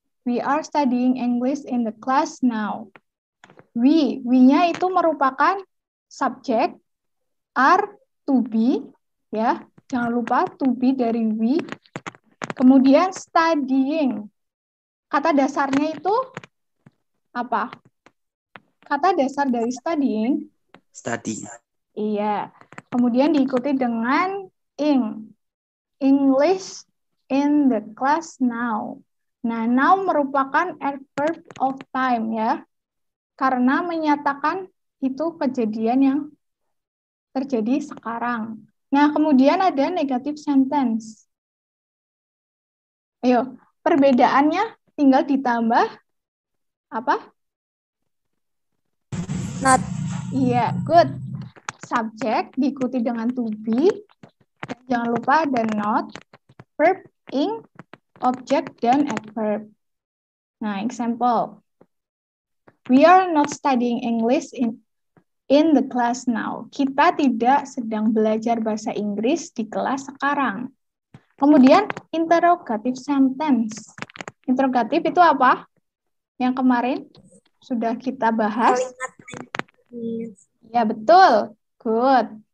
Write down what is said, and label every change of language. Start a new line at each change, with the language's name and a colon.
English: We are studying English in the class now.
Indonesian: We-nya itu merupakan subjek, are, to be, ya. Jangan lupa to be dari we. Kemudian studying. Kata dasarnya itu apa? Kata dasar dari studying.
English: Study.
Indonesian: Iya. Kemudian diikuti dengan ing.
English: English in the class now.
Indonesian: Nah, now merupakan adverb of time ya. Karena menyatakan itu kejadian yang terjadi sekarang. Nah, kemudian ada negative sentence. Ayo, perbedaannya tinggal ditambah apa?
English: Not.
Indonesian: Iya, good. Subject diikuti dengan to be. Jangan lupa ada not, verb ing, object, dan adverb.
English: Nah, example. We are not studying English in the class now.
Indonesian: Kita tidak sedang belajar bahasa Inggris di kelas sekarang. Kemudian, interrogative sentence. Interrogative itu apa? Yang kemarin sudah kita bahas. Ya, betul. Good.